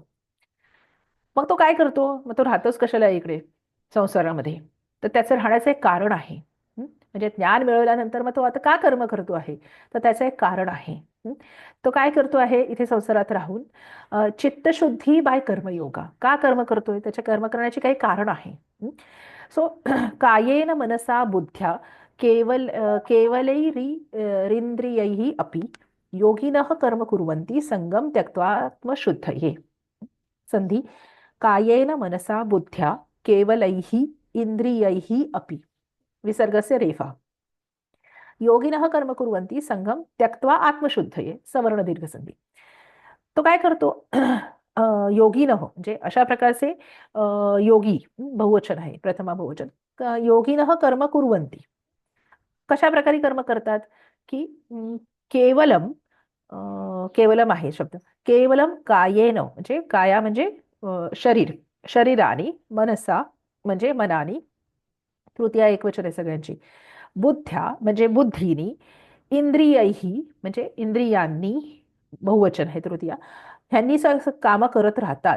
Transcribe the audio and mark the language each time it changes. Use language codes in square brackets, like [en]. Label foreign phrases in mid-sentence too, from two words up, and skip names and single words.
[mr] मग तो काय करतो, मग तो राहतोच कशाला इकडे संसारामध्ये, तर त्याचं राहण्याचं एक कारण आहे. म्हणजे ज्ञान मिळवल्यानंतर मग तो आता का कर्म करतो आहे, तर त्याचं एक कारण आहे. तो काय करतो आहे इथे संसारात राहून, चित्तशुद्धी बाय कर्मयोगा. का कर्म करतोय, त्याच्या कर्म करण्याची काही कारण आहे. [sa] सो कायेन मनसा बुद्ध्या केवलैरिंद्रियैः अपि योगिनः कर्म कुर्वन्ति संगम त्यक्त्वा आत्मशुद्धये. संधी कायेन मनसा बुद्ध्या केवलैः इंद्रियैः अपि, विसर्गस्य रेफा. योगिनः कर्म कुर्वन्ति संगम त्यक्त्वा आत्मशुद्धये, सवर्ण दीर्घ संधी. [mr] तो काय करतो योगिनः, म्हणजे अशा प्रकारचे योगी बहुवचन आहे, प्रथमा बहुवचन. [sa] योगिनः कर्म कुर्वन्ति, [mr] कशा प्रकारे कर्म करतात की केवलम, केवलम आहे शब्द, [sa] केवलम कायेन, [mr] म्हणजे काया म्हणजे शरीर, शरीरानी, मनसा म्हणजे मनानी, तृतीया एकवचन आहे सगळ्यांची, बुद्ध्या म्हणजे बुद्धीनी, इंद्रियैही म्हणजे इंद्रियांनी, बहुवचन आहे तृतीया, ह्यांनी कामं करत राहतात.